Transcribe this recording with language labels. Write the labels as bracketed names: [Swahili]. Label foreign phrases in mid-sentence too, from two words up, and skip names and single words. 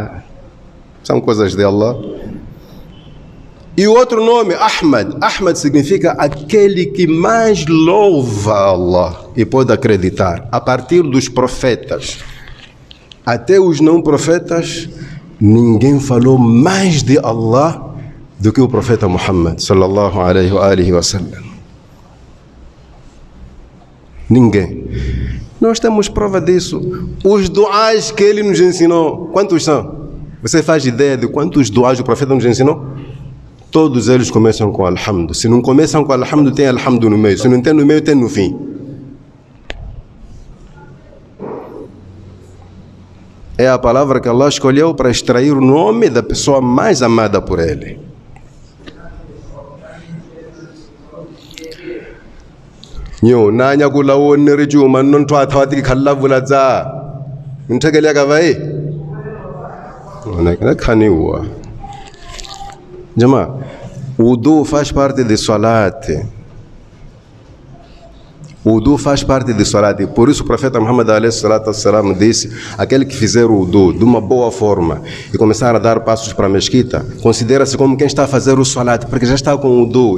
[Portuguese] São coisas de Allah. E o outro nome, Ahmad. Ahmad significa aquele que mais louva Allah. E pode acreditar, a partir dos profetas até os não profetas, ninguém falou mais de Allah do que o profeta Muhammad [Arabic] sallallahu alaihi wa sallam. [Portuguese] Ninguém. Nós temos prova disso. Os duás que ele nos ensinou, quantos são? Você faz ideia de quantos duás o profeta nos ensinou? Todos eles começam com alhamdu. Se não começam com alhamdu, tem alhamdu no meio. Se não tem no meio, tem no fim. É a palavra que Allah escolheu para extrair o nome da pessoa mais amada por Ele. Nyo nanya kula wonne riju man non twa thawati khalla bulaza nthagele ka vai ona khani huwa jama wudu faz parte de salat. O wudu faz parte de salat. Por isso o profeta Muhammad a.s. disse: aquele que fizer o wudu de uma boa forma e começar a dar passos para a mesquita, considera-se como quem está a fazer o salat, porque já está com o wudu.